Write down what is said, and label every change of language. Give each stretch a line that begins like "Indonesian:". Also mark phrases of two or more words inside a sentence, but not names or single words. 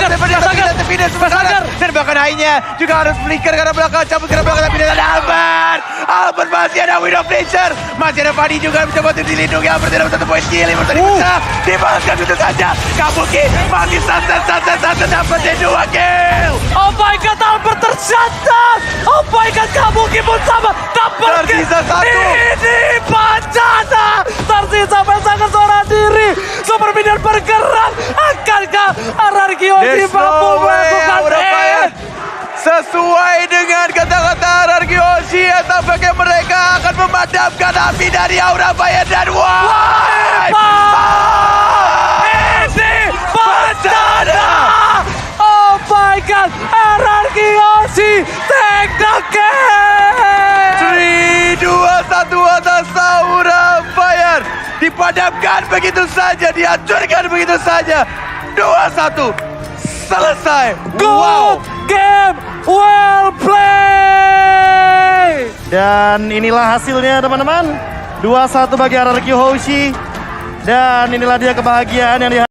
Indonesian: Dan bahkan Hai-nya juga harus flicker karena belakang, cabut karena belakang, tapi ada Albert masih ada Widow Fletcher, masih ada Fadi juga mencoba untuk dilindungi. Albert tidak satu poin kill, tadi pecah, dibalaskan itu saja. Kabuki masih santai dapat dua kill.
English: Oh my god,
Indonesian: Albert tercatat.
English: Oh my god,
Indonesian: Kabuki pun sama. Dapat kill. Tersisa satu. Ini Pancana. Tersisa pasangan seorang diri. Super Minion bergerak. Akankah RRQ
English: There's
Indonesian: mampu
English: no way
Indonesian: melakukan Aura Fire. Sesuai dengan kata-kata RRQ Hoshi, tampaknya mereka akan memadamkan api dari Aura Fire dan wipe. Ini Pancana.
English: Oh my god,
Indonesian: RRQ Hoshi kota Surabaya dipadamkan begitu saja, dihancurkan begitu saja. 2-1 selesai. Wow.
English: Game well play.
Indonesian: Dan inilah hasilnya teman-teman. 2-1 bagi RRQ Hoshi. Dan inilah dia kebahagiaan yang